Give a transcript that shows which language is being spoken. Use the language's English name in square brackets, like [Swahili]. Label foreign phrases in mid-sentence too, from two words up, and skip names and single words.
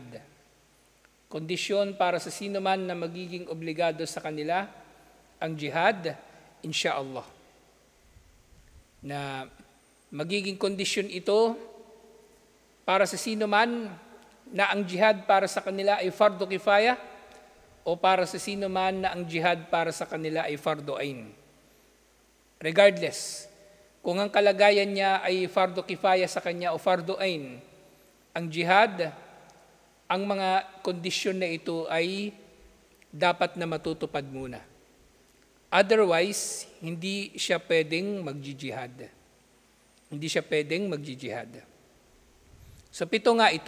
[Filipino] Kondisyon para sa sino man na magiging obligado sa kanila ang jihad, insyaAllah. Na magiging kondisyon ito para sa sino man na ang jihad para sa kanila ay [Arabic] فرض كفاية [Filipino] o para sa sino man na ang jihad para sa kanila ay [Arabic] فرض عين. [Filipino] Regardless, kung ang kalagayan niya ay [Arabic] فرض كفاية [Filipino] sa kanya o [Arabic] فرض عين, [Filipino] ang jihad, ang mga kondisyon na ito ay dapat na matutupad muna. Otherwise, hindi siya pwedeng magjijihad. Hindi siya pwedeng magjijihad. So 7 nga ito.